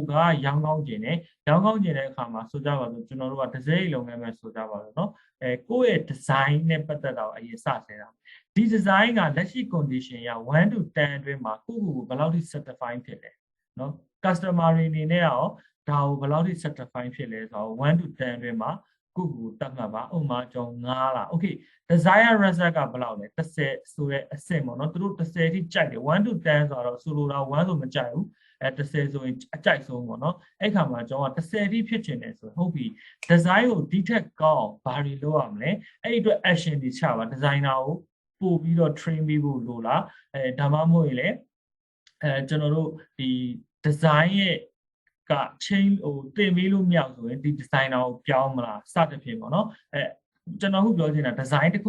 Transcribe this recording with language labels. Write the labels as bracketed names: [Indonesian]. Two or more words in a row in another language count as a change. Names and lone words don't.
[Burmese] ကရောင်းကောင်းကျင်တယ်ရောင်းကောင်းကျင်တဲ့အခါမှာဆိုကြပါစို့ကျွန်တော်တို့ကတစ်စက်လုပ်ငန်းပဲဆိုကြပါစို့เนาะကိုယ့်ရဲ့ design နဲ့ပတ်သက်တာကိုအရင်စစဉ်းစားဒီ design ကလက်ရှိ condition ရ1 to 10အတွင်းမှာကိုယ့်ကိုဘယ်လောက်ထိ satisfy ဖြစ်လဲเนาะ customer တွေအနေနဲ့ရောဒါကိုဘယ်လောက်ထိ satisfy ဖြစ်လဲဆိုတော့1 to 10အတွင်းမှာကိုယ့်ကိုတတ်မှတ်ပါဥပမာကျွန်တော်9လား okay [English] desire result [Burmese] ကဘယ်လောက်လဲ10ဆိုတဲ့အဆင့်ပေါ့နော်သူတို့10ထိကြိုက်တယ်1 to 10ဆိုတော့ဆိုလိုတာ1ဆိုမကြိုက်ဘူး10ဆိုရင်အကြိုက်ဆုံးပေါ့နော်အဲ့ခါမှာကျွန်တော်က10ထိဖြစ်ချင်တယ်ဆိုဟုတ်ပြီ design ကိုဒီထက်ကောင်းဘာတွေလုပ်ရမလဲအဲ့ဒီအတွက် action တွေ ချပါ designer ကိုပို့ပြီးတော့ train ပြီးဖို့လိုလားဒါမှမဟုတ်ရင်လေကျွန်တော်တို့ဒီ design ရဲ့က change ဟိုတင်ပေးလို့မရဆိုရင်ဒီ designer ကိုပြောင်းမလားစသဖြင့်ပေါ့နော်ကျွန်တော်ခုပြောချင်တာ design တစ်ခု